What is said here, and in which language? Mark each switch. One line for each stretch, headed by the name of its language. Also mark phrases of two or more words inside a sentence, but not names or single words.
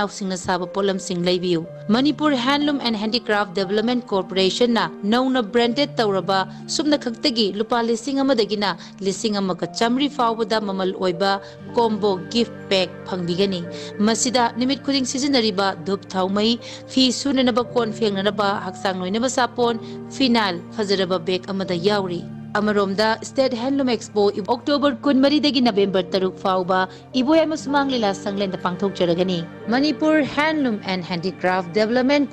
Manipuri: singna saba polam sing leibiu Manipur Handloom and Handicraft Development Corporation na nauna branded tauraba sumna khaktagi lupa lising amadagina lising amaka chamri fawada mamal oiba
English: combo gift pack
Manipuri: phangbigani masida nimit khuding sizinariba dhup thaumai fi sunanaba kon fengnanaba haksang noinaba sapon final fajaraba bag amada yauri Amaromda State Handloom Expo October 13 dagi November 3 fauba Iboy Amusmang Lila Sanglen da Pangthok Jaragani Manipur Handloom and Handicraft Development